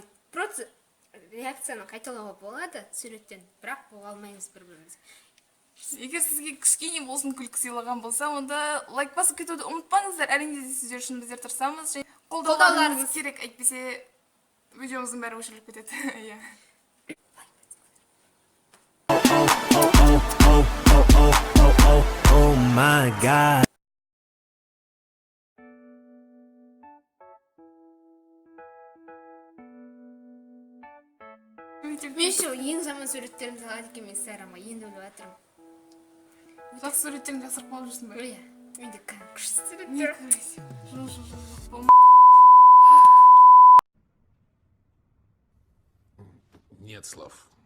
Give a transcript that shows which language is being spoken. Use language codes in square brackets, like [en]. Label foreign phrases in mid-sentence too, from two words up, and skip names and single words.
[kk] Просто реакцияны қайталауға болады суреттен, бірақ бола алмаймыз бір-бірімізге. Егер сізге кішкене болсын күлкі сыйлаған болса, онда лайк басып кетуді ұмытпаңыздар. Әрине сіздер үшін біздер тырысамыз. Қолдауларыңыз керек, әйтпесе видеомыздың бәрі өшіріліп кетеді. Иә. [en] Oh my god. [kk] Мен ше ең жаман суреттерімді салады екен, мен Инстаграмға енді біліп жатырмын. Жақсы суреттерін жасырып қалып жүрсің бе? Иә, менде күшті Не суреттер. красиво. Жоқ. [ru] Нет слов.